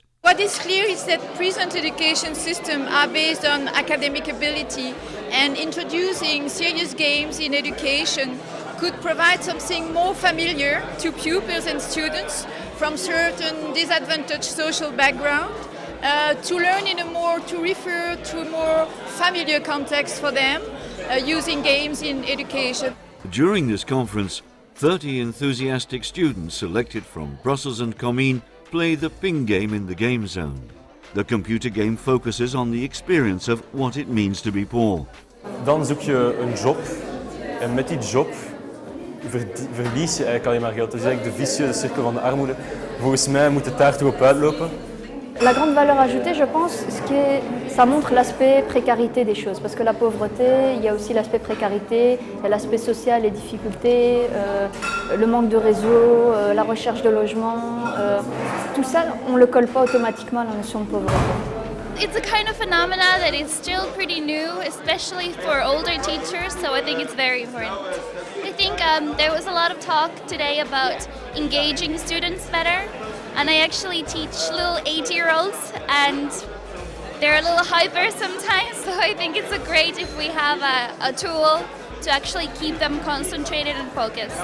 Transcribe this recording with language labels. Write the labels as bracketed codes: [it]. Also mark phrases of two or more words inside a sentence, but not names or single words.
[en] What is clear is that present education systems are based on academic ability, and introducing serious games in education could provide something more familiar to pupils and students from certain disadvantaged social background to refer to a more familiar context for them using games in education. During this conference, 30 enthusiastic students selected from Brussels and Comines play the Ping game in the game zone. The computer game focuses on the experience of what it means to be poor. [nl] Dan zoek je een job en met die job verlies je eigenlijk alleen maar geld. Dat is eigenlijk de vicieuze cirkel van de armoede. Volgens mij moet het daar toch op uitlopen. [fr] La grande valeur ajoutée, je pense, ça montre l'aspect précarité des choses. Parce que la pauvreté, il y a aussi l'aspect précarité, il y a l'aspect social, les difficultés, le manque de réseau, la recherche de logement. Tout ça, on ne le colle pas automatiquement à la notion de pauvreté. [en] It's a kind of phenomena that is still pretty new, especially for older teachers, so I think it's very important. I think there was a lot of talk today about engaging students better. And I actually teach little 8-year-olds, and they're a little hyper sometimes, so I think it's great if we have a tool to actually keep them concentrated and focused.